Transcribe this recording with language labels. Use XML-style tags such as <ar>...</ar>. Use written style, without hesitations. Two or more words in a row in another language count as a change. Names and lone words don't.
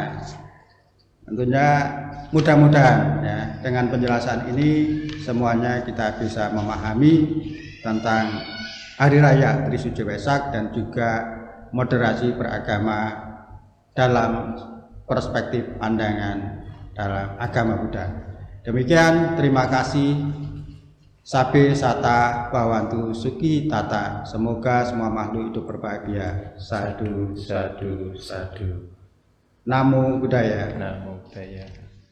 <id>Tentunya mudah-mudahan ya, dengan penjelasan ini semuanya kita bisa memahami tentang Hari Raya Trisuci Waisak dan juga moderasi beragama dalam perspektif pandangan dalam agama Buddha. Demikian, terima kasih.</id> <pi>Sabe sata bawantu suki tata.</pi> <id>Semoga semua makhluk hidup berbahagia.</id> <pi>Sadu, sadu, sadu. Namo Buddhaya. Namo Buddhaya.</pi>